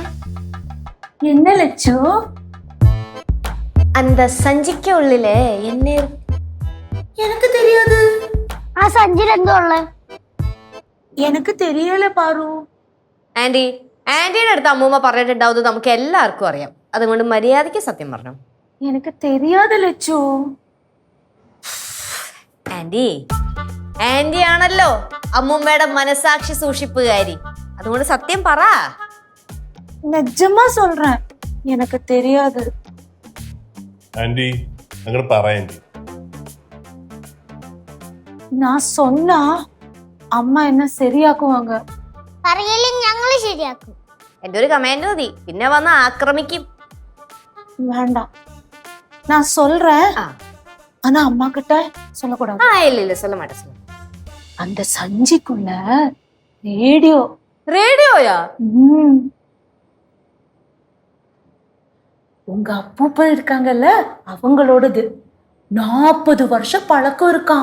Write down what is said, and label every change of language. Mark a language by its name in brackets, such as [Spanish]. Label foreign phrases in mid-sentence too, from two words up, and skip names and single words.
[Tamil] என்ன லட்சு? அந்த சஞ்சிக்கு உள்ளிலே என்ன எனக்கு தெரியாது. [Malayalam] ആ സഞ്ചിയിൽ എന്തോ ഉള്ളേ? [Tamil] எனக்கு தெரியல பாரு. [Malayalam] ആന്റിയുടെ അടുത്ത് അമ്മൂമ്മ പറഞ്ഞിട്ടുണ്ടാവുന്നത് നമുക്ക് എല്ലാവർക്കും അറിയാം. അതുകൊണ്ട് മര്യാദയ്ക്ക് സത്യം പറഞ്ഞു. [Tamil] எனக்கு தெரியாது ലച്ചു. [Malayalam] ആന്റി ആണല്ലോ അമ്മൂമ്മയുടെ മനസാക്ഷി സൂക്ഷിപ്പുകാരി. അതുകൊണ്ട് സത്യം പറ. [Tamil] நிஜமா சொல்றேன், எனக்கு தெரியாது. [Malayalam] ആന്റി അങ്ങനെ പറയണ്ടി. [Tamil] நான் சொன்னா [Malayalam] അമ്മ എന്നെ ശരിയാക്കുവാങ്ക. പറയലും ഞങ്ങൾ ശരിയാക്കും. എന്റെ ഒരു കമാൻഡ് മതി, പിന്നെ വന്ന് ആക്രമിക്കും. [Tamil] வேண்டாம், நான் சொல்றேன். ஆனா அம்மா கிட்ட சொல்லக்கூடாது. இல்ல சொல்ல மாட்டேன். அந்த சஞ்சிக்குள்ள ரேடியோ. ரேடியோயா? உங்க அப்பூப்பா இருக்காங்கல்ல, அவங்களோடது 40 வருஷம் பழக்கம் இருக்கான்.